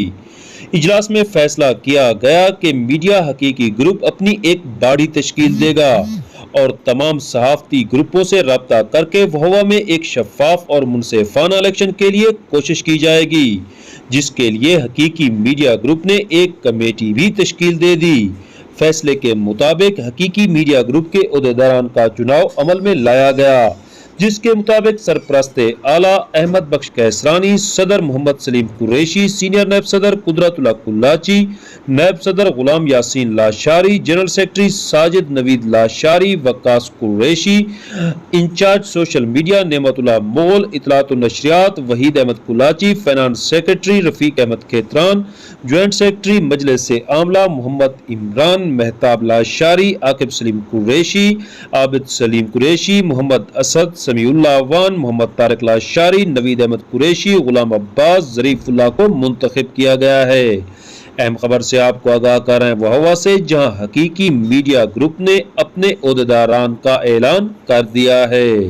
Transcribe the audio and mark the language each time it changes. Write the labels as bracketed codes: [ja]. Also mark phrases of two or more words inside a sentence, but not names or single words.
[ur] اجلاس میں فیصلہ کیا گیا کہ میڈیا حقیقی گروپ اپنی ایک باڈی تشکیل دے گا اور تمام صحافتی گروپوں سے رابطہ کرکے وہوا میں ایک شفاف اور منصفانہ الیکشن کے لیے کوشش کی جائے گی، جس کے لیے حقیقی میڈیا گروپ نے ایک کمیٹی بھی تشکیل دے دی. فیصلے کے مطابق حقیقی میڈیا گروپ کے عہدیداران کا چناؤ عمل میں لایا گیا، جس کے مطابق سرپرستِ اعلیٰ احمد بخش قیصرانی، صدر محمد سلیم قریشی، سینیئر نائب صدر قدرت اللہ کلاچی، نائب صدر غلام یاسین لاشاری, [en] General Secretary [ur] ساجد نوید لاشاری، وقاص قریشی، انچارج [en] Social Media [ur] نعمت اللہ مول، اطلاعات اور نشریات وحید احمد کلاچی, [en] Finance Secretary [ur] رفیق احمد کھیتران, [en] Joint Secretary [ur] مجلسِ عاملہ محمد عمران، مہتاب لاشاری، عاقب سلیم قریشی، عابد سلیم قریشی، محمد اسد، سمیع اللہ اعوان، محمد طارق لاشاری، نوید احمد قریشی، غلام عباس، ظریف اللہ کو منتخب کیا گیا ہے. اہم خبر سے آپ کو آگاہ کر رہے ہیں وہوا سے، جہاں حقیقی میڈیا گروپ نے اپنے عہدیداران کا اعلان کر دیا ہے.